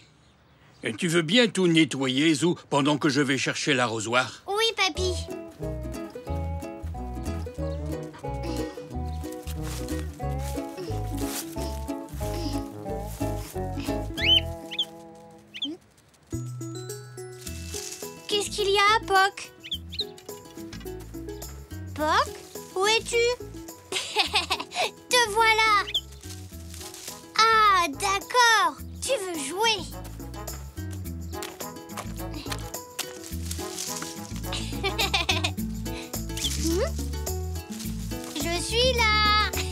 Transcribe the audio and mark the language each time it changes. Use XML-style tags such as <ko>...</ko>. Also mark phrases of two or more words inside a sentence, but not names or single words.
<fr>Et tu veux bien tout nettoyer, Zou, pendant que je vais chercher l'arrosoir? Oui, papy. Qu'est-ce qu'il y a, Poc? Poc, où es-tu? Te voilà! Ah, d'accord! Tu veux jouer? Je suis là!</fr>